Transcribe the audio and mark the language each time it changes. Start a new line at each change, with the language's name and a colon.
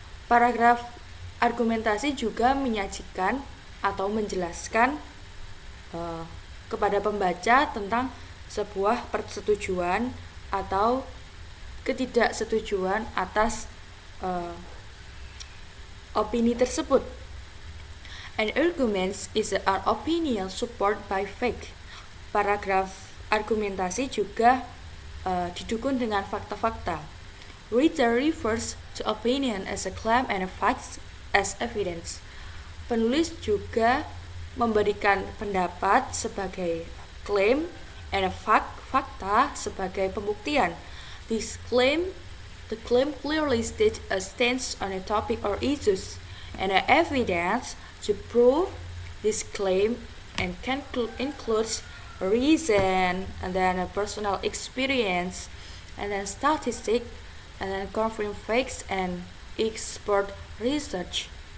Indonesian: Paragraf argumentasi juga menyajikan atau menjelaskan kepada pembaca tentang sebuah persetujuan atau ketidaksetujuan atas opini tersebut.
English: An argument is an opinion supported by fact.
Indonesian: Paragraf argumentasi juga didukung dengan fakta-fakta.
English: Reader refers to opinion as a claim and a facts as evidence.
Indonesian: Penulis juga memberikan pendapat sebagai klaim
English: and a
Indonesian: fakta sebagai pembuktian.
English: The claim clearly states a stance on a topic or issues, and the evidence to prove this claim and can include reason, and then a personal experience, and then statistic, and then confirm facts and expert research.